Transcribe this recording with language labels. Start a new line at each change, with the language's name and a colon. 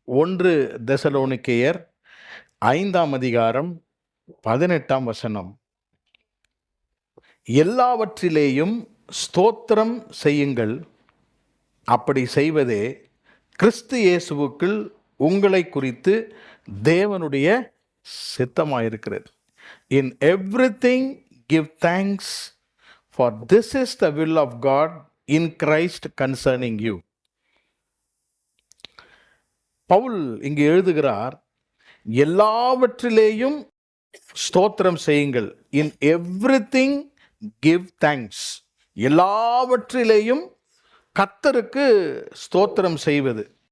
Tamil: ஒன்று தெசலோனிக்கேயர் 5ஆம் அதிகாரம் 18ஆம் வசனம். எல்லாவற்றிலேயும் ஸ்தோத்திரம் செய்யுங்கள், அப்படி செய்வதே கிறிஸ்து இயேசுவுக்குள் உங்களை குறித்து தேவனுடைய சித்தமாயிருக்கிறது.
English: In everything give thanks, for this is the will of God in Christ concerning you.
Tamil: Pavul இங்கு எழுதுகிறார், எல்லாவற்றிலேயும் ஸ்தோத்திரம் செய்யுங்கள்.
English: In everything give thanks.
Tamil: எல்லாவற்றிலேயும் கர்த்தருக்கு ஸ்தோத்திரம் செய்வது.